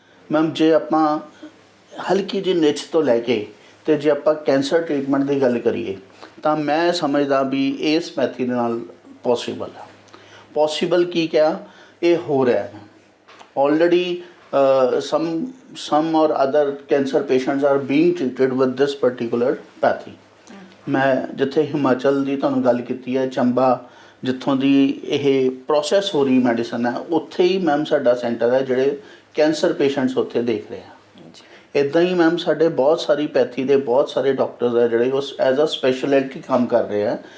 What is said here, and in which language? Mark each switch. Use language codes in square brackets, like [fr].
[pa] Ma'am ਜੇ ਆਪਾਂ ਹਲਕੀ ਜਿਹੀ ਨਿਚ ਤੋਂ ਲੈ ਕੇ ਤੇ ਜੇ ਆਪਾਂ ਕੈਂਸਰ ਟ੍ਰੀਟਮੈਂਟ ਦੀ ਗੱਲ ਕਰੀਏ ਤਾਂ ਮੈਂ ਸਮਝਦਾ ਵੀ ਇਸ ਮੈਥਡ ਨਾਲ ਪੋਸੀਬਲ ਆ। ਪੋਸੀਬਲ ਕੀ ਕਿਹਾ, ਇਹ ਹੋ ਰਿਹਾ ਹੈ already. [en] some or other cancer patients are being treated with this particular pathy। [pa] ਮੈਂ ਜਿੱਥੇ ਹਿਮਾਚਲ ਦੀ ਤੁਹਾਨੂੰ ਗੱਲ ਕੀਤੀ ਹੈ, ਚੰਬਾ, ਜਿੱਥੋਂ ਦੀ ਇਹ ਪ੍ਰੋਸੈਸ ਹੋ ਰਹੀ ਮੈਡੀਸਨ ਹੈ, ਉੱਥੇ ਹੀ ਮੈਮ ਸਾਡਾ ਸੈਂਟਰ ਹੈ ਜਿਹੜੇ ਕੈਂਸਰ ਪੇਸ਼ੈਂਟਸ ਉੱਥੇ ਦੇਖ ਰਹੇ ਆ। ਇੱਦਾਂ ਹੀ ਮੈਮ ਸਾਡੇ ਬਹੁਤ ਸਾਰੀ ਪੈਥੀ ਦੇ ਬਹੁਤ ਸਾਰੇ ਡਾਕਟਰਸ ਹੈ ਜਿਹੜੇ ਉਸ ਐਜ਼ ਅ ਸਪੈਸ਼ਲਿਟੀ ਕੰਮ ਕਰ ਰਹੇ ਆ।